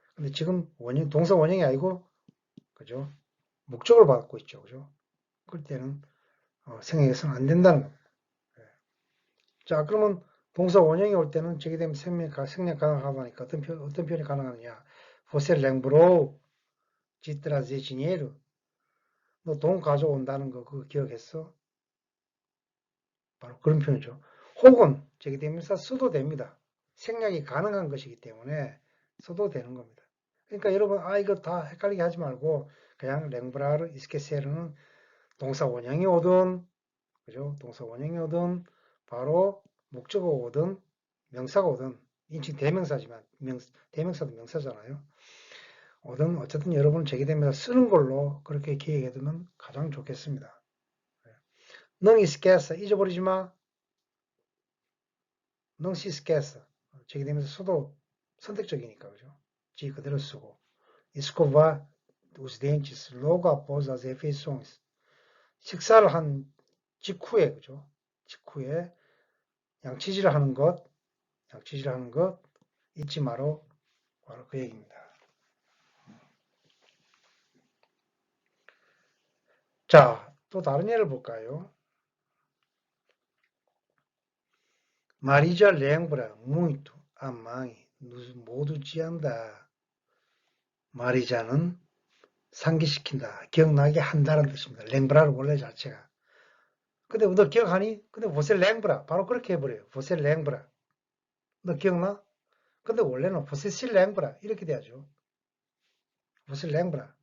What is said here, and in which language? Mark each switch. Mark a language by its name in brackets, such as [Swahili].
[Korean] 근데 지금 원형, 동사 원형이 아니고, 그죠? 목적을 받고 있죠. 그죠? 그럴 때는 생략해서는 안 된다는 겁니다. 자, 그러면 동사 원형이 올 때는 제기되면 생략 가능하다니까 어떤 표현이 가능하느냐? [Portuguese] Você lembrou de trazer dinheiro? [Korean] 너 돈 가져온다는 거 그거 기억했어? 바로 그런 표현이죠. 혹은 제기대명사 써도 됩니다. 생략이 가능한 것이기 때문에 써도 되는 겁니다. 그러니까 여러분 이거 다 헷갈리게 하지 말고 그냥 랭브라르 이스케세르는 동사 원형이 오든 그죠? 동사 원형이 오든 바로 목적어가 오든 명사가 오든 인칭 대명사지만 대명사도 명사잖아요. 오든 어쨌든 여러분 제기되면서 쓰는 걸로 그렇게 기억해 두면 가장 좋겠습니다. 능 이스케서 잊어버리지 마. 능 시스케서 제기되면서 써도 선택적이니까 그죠? 지 그대로 쓰고 [Portuguese] escovar os dentes logo após as refeições. [Korean] 식사를 한 직후에 그죠? 직후에 양치질을 하는 것, 양치질을 하는 것 잊지 마라. 바로 그 얘기입니다. 자, 또 다른 예를 볼까요? [Portuguese] Maria lembra muito a mãe no modo de andar. [Korean] 마리자는 상기시킨다, 기억나게 한다는 뜻입니다. 랭브라는 원래 자체가. 근데 너 기억하니? 근데 보세 랭브라 바로 그렇게 해버려요. 보세 랭브라. 너 기억나? 근데 원래는 보세 실 랭브라 이렇게 돼야죠. 보세 랭브라.